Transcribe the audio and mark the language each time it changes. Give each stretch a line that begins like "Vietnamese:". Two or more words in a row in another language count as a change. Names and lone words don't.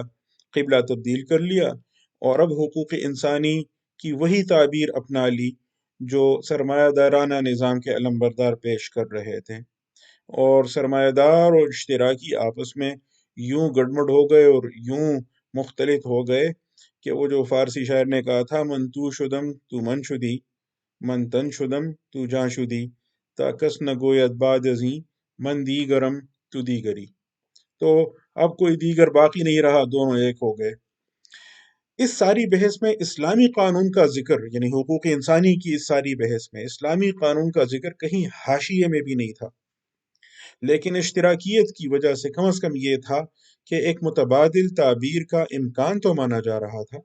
Urdu: قبلہ تبدیل کر لیا، اور اب حقوق انسانی کی وہی تعبیر اپنا لی جو سرمایہ دارانہ نظام کے علمبردار پیش کر رہے تھے، اور سرمایہ دار اور اشتراکی آپس میں یوں گڑمڑ ہو گئے اور یوں مختلط ہو گئے کہ وہ جو فارسی شاعر نے کہا تھا،
Persian: من تو شدم تو من شدی، من تن شدم تو جان شدی، تا کس نگوید بعد ازیں من دیگرم تو دیگری۔
Urdu: تو اب کوئی دیگر باقی نہیں رہا، دونوں ایک ہو گئے۔ اس ساری بحث میں اسلامی قانون کا ذکر، یعنی حقوق انسانی کی اس ساری بحث میں اسلامی قانون کا ذکر کہیں حاشیے میں بھی نہیں تھا، لیکن اشتراکیت کی وجہ سے کم از کم یہ تھا کہ ایک متبادل تعبیر کا امکان تو مانا جا رہا تھا۔